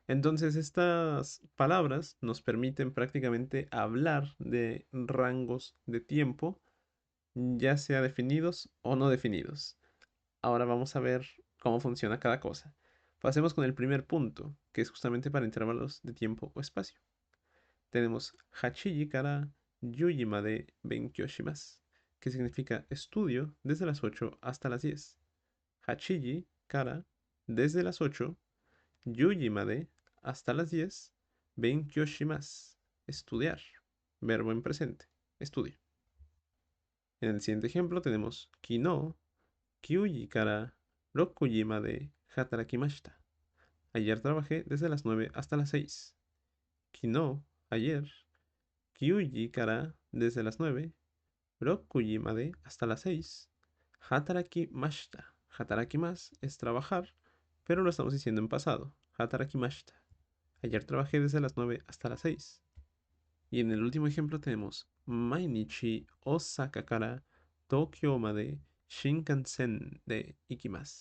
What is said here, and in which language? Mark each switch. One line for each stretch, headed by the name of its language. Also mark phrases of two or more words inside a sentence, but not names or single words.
Spanish: Entonces, estas palabras nos permiten prácticamente hablar de rangos de tiempo, ya sea definidos o no definidos. Ahora vamos a ver cómo funciona cada cosa. Pasemos con el primer punto, que es justamente para intervalos de tiempo o espacio.
Japanese: Tenemos 八時から十時まで勉強します,
Spanish: que significa estudio desde las 8 hasta las 10.
Japanese: 八時から
Spanish: desde las 8,
Japanese: 十時まで
Spanish: hasta las 10,
Japanese: 勉強します,
Spanish: estudiar. Verbo en presente, estudio. En el siguiente ejemplo tenemos
Japanese: 昨日九時から六時まで働きました.
Spanish: Ayer trabajé desde las 9 hasta las 6. Kino, ayer.
Japanese: 九時から
Spanish: desde las 9.
Japanese: 六時まで
Spanish: hasta las 6. Hatarakimashita. Hatarakimas es trabajar, pero lo estamos diciendo en pasado. Hatarakimashita. Ayer trabajé desde las 9 hasta las 6. Y en el último ejemplo tenemos
Japanese: 毎日大阪から東京まで新幹線で行きます.